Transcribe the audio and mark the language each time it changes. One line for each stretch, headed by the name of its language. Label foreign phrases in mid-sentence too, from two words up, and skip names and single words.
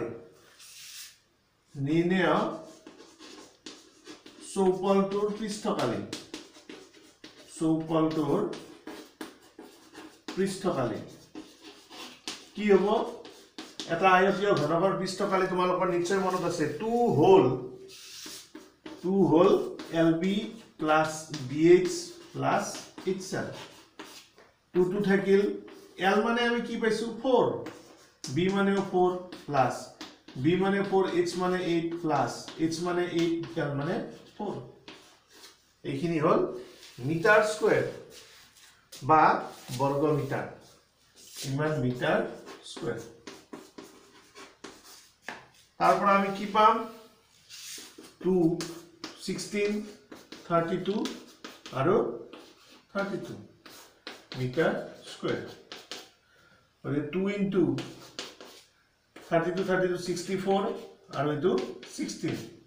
Assamese: নিৰ্ণয় চৌপলটোৰ পৃষ্ঠকালি কি হ'ব এটা আয়তীয় ঘনকৰ পৃষ্ঠকালি তোমালোকৰ নিশ্চয় মনত আছে 2 হ'ল LB + BH + HL 2 থাকিল L মানে আমি কি পাইছো 4 b মানে 4 প্লাস b মানে 4 h মানে 8 প্লাস h মানে 8 তার মানে 4 এইখিনি হল
English: meter square
Assamese: বা বর্গ মিটার ইমান
English: meter square
Assamese: তারপর আমি কি পাম 2 16 32 আৰু 32
English: meter square
Assamese: মানে 2 into 32 32 64 আৰু এটো 16